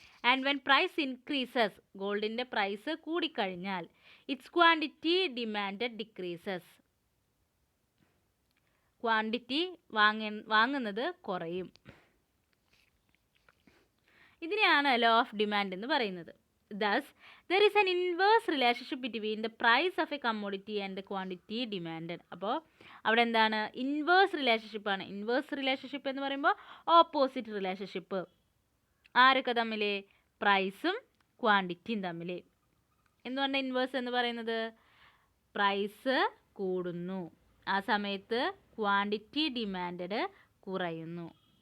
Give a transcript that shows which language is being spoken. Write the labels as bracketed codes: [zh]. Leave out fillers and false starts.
[en] And when price increases, ഗോൾഡിൻ്റെ price കൂടിക്കഴിഞ്ഞാൽ, its quantity demanded decreases, quantity വാങ്ങുന്നത് കുറയും. [ml] ഇതിനെയാണ് ലോ ഓഫ് ഡിമാൻഡ് എന്ന് പറയുന്നത്. [en] Thus, there is an inverse relationship between the price of a commodity and the quantity demanded. [ml] അപ്പോൾ അവിടെ എന്താണ്? ഇൻവേഴ്സ് റിലേഷൻഷിപ്പ് ആണ്. ഇൻവേഴ്സ് റിലേഷൻഷിപ്പ് എന്ന് പറയുമ്പോൾ ഓപ്പോസിറ്റ് റിലേഷൻഷിപ്പ്. ആരൊക്കെ തമ്മിൽ? പ്രൈസും ക്വാണ്ടിറ്റിയും തമ്മിൽ. എന്തുകൊണ്ട് ഇൻവേഴ്സ് എന്ന് പറയുന്നത്? പ്രൈസ് കൂടുന്നു, ആ സമയത്ത് ക്വാണ്ടിറ്റി ഡിമാൻഡഡ് കുറയുന്നു.